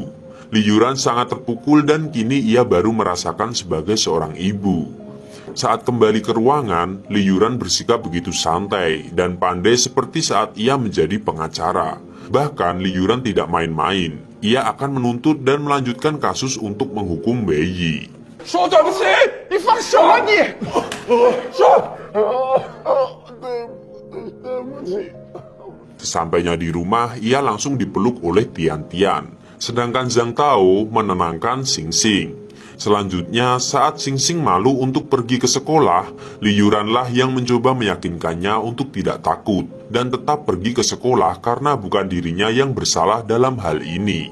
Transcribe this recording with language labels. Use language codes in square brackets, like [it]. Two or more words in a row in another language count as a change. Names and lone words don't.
[id] Li Yuran sangat terpukul dan kini ia baru merasakan sebagai seorang ibu. Saat kembali ke ruangan, Li Yuran bersikap begitu santai dan pandai seperti saat ia menjadi pengacara. Bahkan Li Yuran tidak main-main. Ia akan menuntut dan melanjutkan kasus untuk menghukum Wei Yi. [zh] 说对不起，你放手啊你！说，对不起。 [id] Sesampainya di rumah, ia langsung dipeluk oleh Tian Tian. Sedangkan Zhang Tao menenangkan Xing Xing. Selanjutnya, saat Xing Xing malu untuk pergi ke sekolah, Li Yuranlah yang mencoba meyakinkannya untuk tidak takut dan tetap pergi ke sekolah karena bukan dirinya yang bersalah dalam hal ini.